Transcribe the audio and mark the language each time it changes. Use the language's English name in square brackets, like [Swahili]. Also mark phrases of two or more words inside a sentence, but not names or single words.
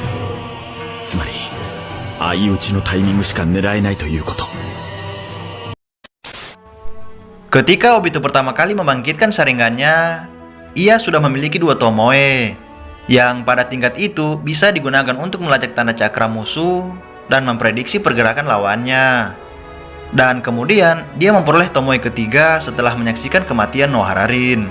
[Japanese] つまり相打ちのタイミングしか狙えないということ。 [Indonesian] Ketika Obito pertama kali membangkitkan Sharingannya, ia sudah memiliki dua Tomoe yang pada tingkat itu bisa digunakan untuk melacak tanda cakra musuh dan memprediksi pergerakan lawannya. Dan kemudian dia memperoleh Tomoe ketiga setelah menyaksikan kematian Nohararin.